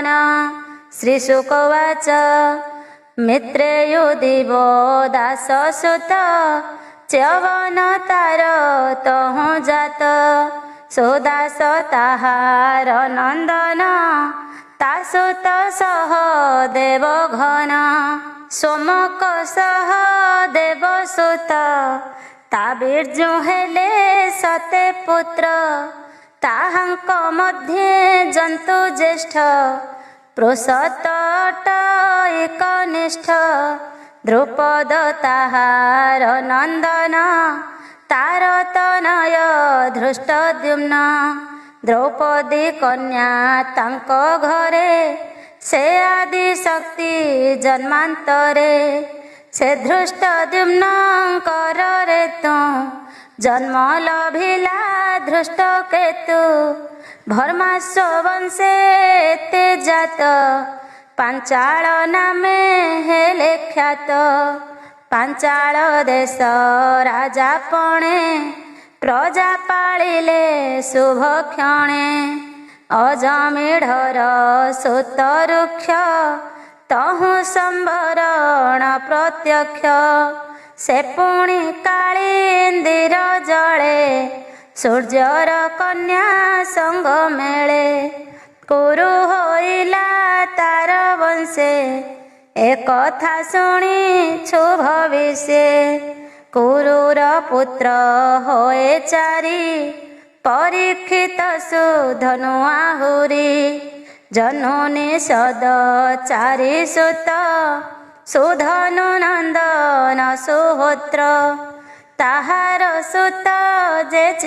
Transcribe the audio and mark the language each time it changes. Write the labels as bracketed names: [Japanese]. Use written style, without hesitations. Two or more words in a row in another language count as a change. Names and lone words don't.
[Odia] ଶ୍ରୀଶୁକବାଚ ମିତ୍ରେୟୁ ଦିବୋ ଦାସ ସୁତ ଚ୍ୟବନ ତାର ତହୁ ଜାତ ସୁଦାସ ତାହାର ନନ୍ଦନ ତାସୁତ ସହ ଦେବ ଘନ ସୋମକ ସହ ଦେବ ସୁତ ତା ବୀର୍ଜୁ ହେଲେ ସତେ ପୁତ୍ର ତାହାଙ୍କ ମଧ୍ୟେ ଜନ୍ତୁ ଜ୍ୟେଷ୍ଠ ପୃଷତଟ ଏକନିଷ୍ଠ ଦ୍ରୁପଦ ତାହାର ନନ୍ଦନ ତାର ତନୟ ଧୃଷ୍ଟଦ୍ୟୁମ୍ନ ଦ୍ରୌପଦୀ କନ୍ୟା ତାଙ୍କ ଘରେ ସେ ଆଦି ଶକ୍ତି ଜନ୍ମାନ୍ତରେ ସେ ଧୃଷ୍ଟଦ୍ୟୁମ୍ନକର ରେ ତୁ ଜନ୍ମ ଲଭିଲା ଧୃଷ୍ଟ କେତୁ ଭର୍ମାସ୍ୱ ବଂଶେ ତେ ଜାତ ପାଞ୍ଚାଳ ନାମେ ହେଲେ ଖ୍ୟାତ ପାଞ୍ଚାଳ ଦେଶ ରାଜା ପଣେ ପ୍ରଜା ପାଳିଲେ ଶୁଭ କ୍ଷଣେ ଅଜମେଢର ସୁତ ରୁକ୍ଷ ତହୁ ସମ୍ଭରଣ ପ୍ରତ୍ୟକ୍ଷ ସେ ପୁଣି କାଳିନ୍ଦିର ଜଳେ ସୂର୍ଯ୍ୟର କନ୍ୟା ସଙ୍ଗ ମେଳେ କୁରୁ ହୋଇଲା ତାର ବଂଶେ ଏକ କଥା ଶୁଣି ଛୁ ଭବିଷ୍ୟେ କୁରୁର ପୁତ୍ର ହୋଏ ଚାରି ପରୀକ୍ଷିତ ସୁଧନୁ ଆହୁରି ଜନନୀ ସଦ ଚାରି ସୁତ ସୁଧନୁ ନନ୍ଦନ ସୁହୋତ୍ର ତାହାର ସୁତ ଯେ